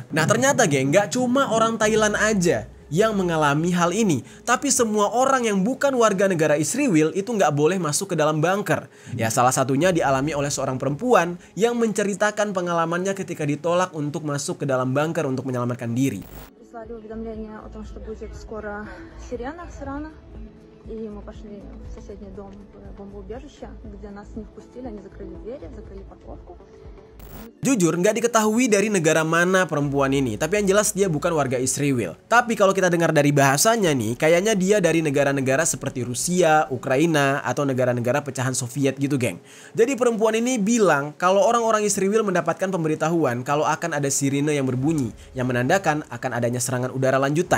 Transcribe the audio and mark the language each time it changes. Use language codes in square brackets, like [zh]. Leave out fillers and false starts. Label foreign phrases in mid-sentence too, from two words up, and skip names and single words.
[id] Nah ternyata geng, nggak cuma orang Thailand aja yang mengalami hal ini, tapi semua orang yang bukan warga negara Israel itu nggak boleh masuk ke dalam bunker. Ya salah satunya dialami oleh seorang perempuan yang menceritakan pengalamannya ketika ditolak untuk masuk ke dalam bunker untuk menyelamatkan diri. [ru] И мы пошли в соседний дом в бомбоубежище, где нас не впустили, они закрыли двери, закрыли парковку. [id] Jujur nggak diketahui dari negara mana perempuan ini, tapi yang jelas dia bukan warga Israel. Tapi kalau kita dengar dari bahasanya nih, kayaknya dia dari negara-negara seperti Rusia, Ukraina, atau negara-negara pecahan Soviet gitu geng. Jadi perempuan ini bilang kalau orang-orang Israel mendapatkan pemberitahuan kalau akan ada sirine yang berbunyi, yang menandakan akan adanya serangan udara lanjutan.